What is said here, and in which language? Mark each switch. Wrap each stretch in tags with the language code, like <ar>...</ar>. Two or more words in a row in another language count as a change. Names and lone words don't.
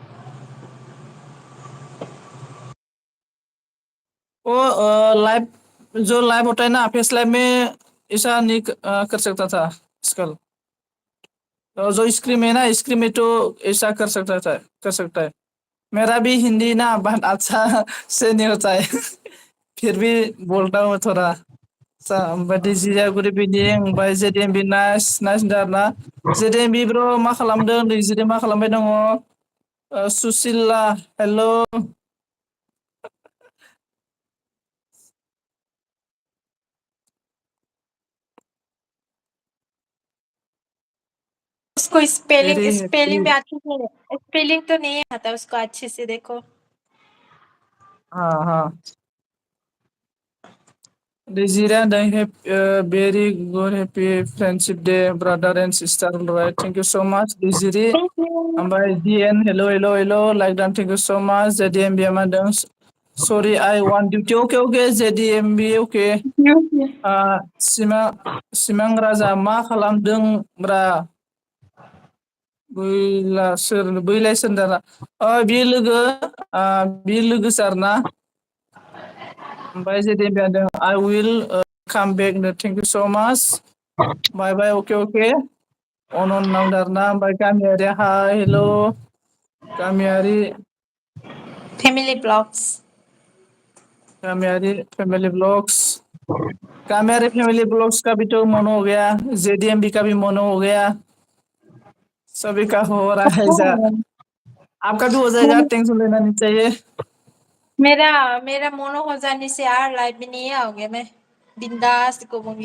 <hi>वो लाइव, जो लाइव होता है ना फेस लाइव में, ऐसा नहीं कर सकता था आजकल। जो स्क्रीन है ना, स्क्रीन में तो ऐसा कर सकता है। मेरा भी हिंदी ना बहुत अच्छा से नहीं होता है। फिर भी बोलता हूँ थोड़ा सा।</hi> <brx>बायदिसिया</brx> <en>good evening</en> <brx>ओमफ्राय JDMB</brx> <en>nice nice</en> <brx>दारना। JDMB ब्रो मा खालामदों, दैजिरि मा खालामबाय दङ?</brx> <hi>सुसिला हेलो। उसको स्पेलिंग</hi> <en>वेरी स्पेलिंग हैप्पी।</en> <hi>में अच्छे से, स्पेलिंग तो नहीं आता उसको अच्छे से, देखो। हाँ हाँ।</hi> <en>Desira, they have a very good happy friendship day, brother and sister. All right, thank you so much, Desiri. Thank you. By DN, hello, hello, hello. Like that, thank you so much, ZDMB Amadans. Sorry, I want duty. Okay, okay, ZDMB, okay.</en> <brx>Simang Raja, ma खालामदों ब्रा? बैलाय सोरदारा? बे लोगो, बे लोगो सारना?</brx> <en>Bye ZDMB, I will come back. Thank you so much. Bye bye. Okay, okay. On Namdarna. Bye Kamiari. Hi. Hello. Kamiari. Family vlogs. गामियारि family vlogs.</en> <hi>गामियारि फैमिली ब्लॉग्स का भी तो मोनो हो गया, जेडीएमबी का भी मोनो हो गया, सभी का हो रहा है जा। आपका भी हो जाएगा, टेंशन लेना नहीं चाहिए। मेरा मेरा मोनो हो जाने से यार लाइफ में नहीं आओगे, मैं बिंदास घूमूंगी।</hi>